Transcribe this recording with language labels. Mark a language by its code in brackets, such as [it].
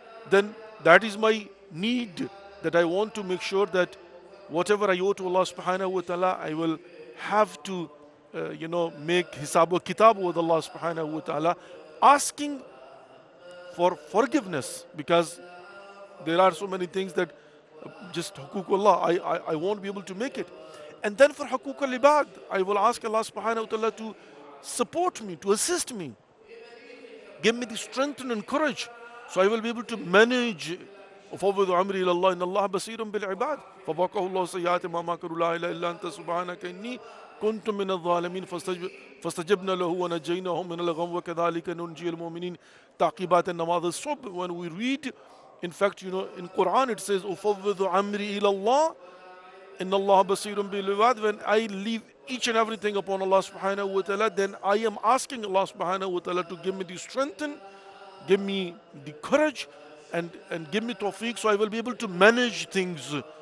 [en] Then that is my need, that I want to make sure that whatever I owe to Allah subhanahu wa ta'ala, I will have to make hisab wa kitab with Allah subhanahu wa ta'ala, asking for forgiveness, because there are so many things that just huququllah, I won't be able to make it. And then for huquq al-ibad, I will ask Allah subhanahu wa ta'ala to support me, to assist me, give me the strength and courage, so I will be able to manage. [ar] وفوض أمري إلى الله إن الله بصير بالعباد فوقاه الله سيئات ما مكروا لا إله إلا أنت سبحانك إني كنت من الظالمين فاستجبنا له ونجيناه من الغم وكذلك ننجي المؤمنين تعقيبات النماذج الصبح. [en] When we read, in fact, in Quran it says [ar] أفوض أمري إلى الله إن الله بصير بالعباد. [en] When I leave each and everything upon Allah subhanahu wa ta'ala, then I am asking Allah subhanahu wa ta'ala to give me the strength, give me the courage, and give me tawfiq, so I will be able to manage things.